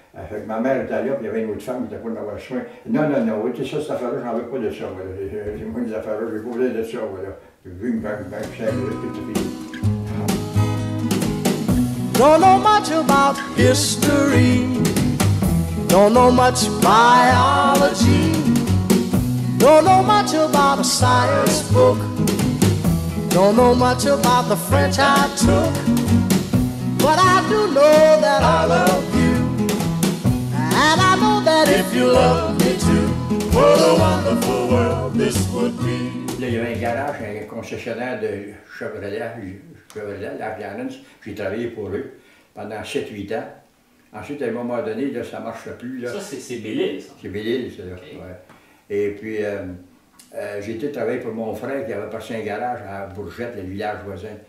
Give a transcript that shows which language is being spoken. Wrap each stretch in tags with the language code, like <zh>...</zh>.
<fr>Fait que ma mère était là, puis il y avait une autre femme qui était pour m'avoir soin. Non, non, non, oui, tu sais, ça, cette affaire-là, j'en veux pas de ça, moi. Moi, des affaires-là, j'ai pas besoin de ça, voilà. J'ai vu une banque, puis tout fini.</fr> <en>Don't know much about history. Don't know much biology. Don't know much about a science book. Don't know much about the French I took. But I do know that I love you. And I know that if you love me too, what a wonderful world this would be.</en> <fr>Là, il y avait un garage, un concessionnaire de Chevrolet, Lance. J'ai travaillé pour eux pendant 7-8 ans. Ensuite, à un moment donné, là, ça ne marche plus. Là. Ça, c'est Belle-Île, ça? C'est Belle-Île, ça. Okay. Ouais. Et puis, j'ai été travailler pour mon frère qui avait passé un garage à Bourgette, le village voisin.</fr>